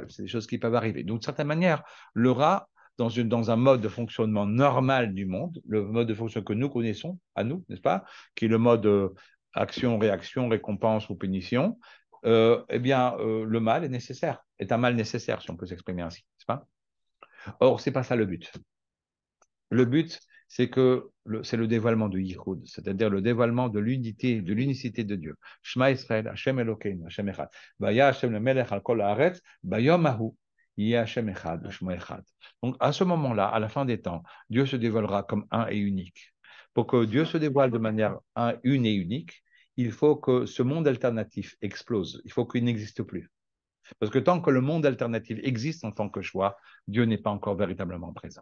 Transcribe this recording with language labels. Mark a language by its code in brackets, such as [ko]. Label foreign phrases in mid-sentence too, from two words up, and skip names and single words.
[fr] C'est des choses qui peuvent arriver. Donc, de certaine manière, le rat, dans un mode de fonctionnement normal du monde, le mode de fonctionnement que nous connaissons, à nous, n'est-ce pas, qui est le mode action, réaction, récompense ou punition, le mal est nécessaire, est un mal nécessaire, si on peut s'exprimer ainsi, n'est-ce pas? Or, ce n'est pas ça le but. Le but, c'est le dévoilement de Yichud, c'est-à-dire le dévoilement de l'unité, de l'unicité de Dieu. [he] שמע ישראל, השם אלוקינו, השם אחד. והיה השם למלך על כל הארץ, ביום ההוא, יהיה השם אחד, שמע אחד. [fr] Donc, à ce moment-là, à la fin des temps, Dieu se dévoilera comme un et unique. Pour que Dieu se dévoile de manière une et unique, il faut que ce monde alternatif explose. Il faut qu'il n'existe plus. Parce que tant que le monde alternatif existe en tant que choix, Dieu n'est pas encore véritablement présent.